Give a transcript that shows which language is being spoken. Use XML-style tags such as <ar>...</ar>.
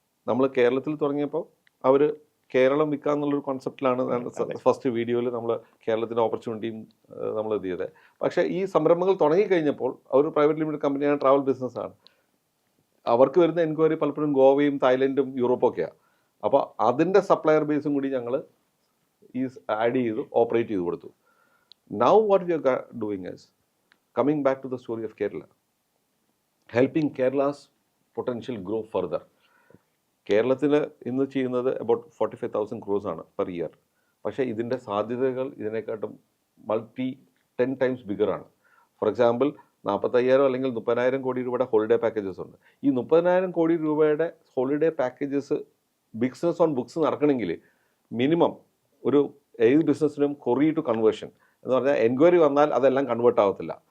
<ml>നമ്മൾ കേരളത്തിൽ തുടങ്ങിയപ്പോൾ അവർ കേരളം വിൽക്കുക എന്നുള്ളൊരു കോൺസെപ്റ്റിലാണ് ഫസ്റ്റ് വീഡിയോയിൽ നമ്മൾ കേരളത്തിൻ്റെ ഓപ്പർച്യൂണിറ്റിയും നമ്മൾ ഇത് ചെയ്തത്. പക്ഷേ ഈ സംരംഭങ്ങൾ തുടങ്ങിക്കഴിഞ്ഞപ്പോൾ അവർ പ്രൈവറ്റ് ലിമിറ്റഡ് കമ്പനിയാണ്, ട്രാവൽ ബിസിനസ്സാണ്. അവർക്ക് വരുന്ന എൻക്വയറി പലപ്പോഴും ഗോവയും തായ്ലൻഡും യൂറോപ്പൊക്കെയാണ്. അപ്പോൾ അതിൻ്റെ സപ്ലയർ ബേസും കൂടി ഞങ്ങൾ ഈ ആഡ് ചെയ്ത് ഓപ്പറേറ്റ് ചെയ്ത് കൊടുത്തു.</ml> <en>Now what we are doing is coming back to the story of Kerala, helping Kerala's potential grow further.</en> <ml>കേരളത്തിൽ ഇന്ന് ചെയ്യുന്നത്</ml> <en>about 45,000 crores</en> <ml>ആണ്</ml> <en>Per year.</en> <ml>പക്ഷേ ഇതിൻ്റെ സാധ്യതകൾ ഇതിനെക്കാട്ടും</ml> <en>10 times bigger</en> <ml>ആണ്.</ml> <en>for example</en> <ml>45,000 അല്ലെങ്കിൽ 30,000 കോടി രൂപയുടെ ഹോളിഡേ പാക്കേജസ് ഉണ്ട്. ഈ 30,000 കോടി രൂപയുടെ holiday packages</ml> <en>business on books</en> <ml>നടക്കണമെങ്കിൽ മിനിമം ഒരു ഏത് ബിസിനസ്സിനും</ml> <en>query to conversion</en> <ml>എന്ന് പറഞ്ഞാൽ എൻക്വയറി വന്നാൽ അതെല്ലാം കൺവേർട്ട് ആവത്തില്ല.</ml>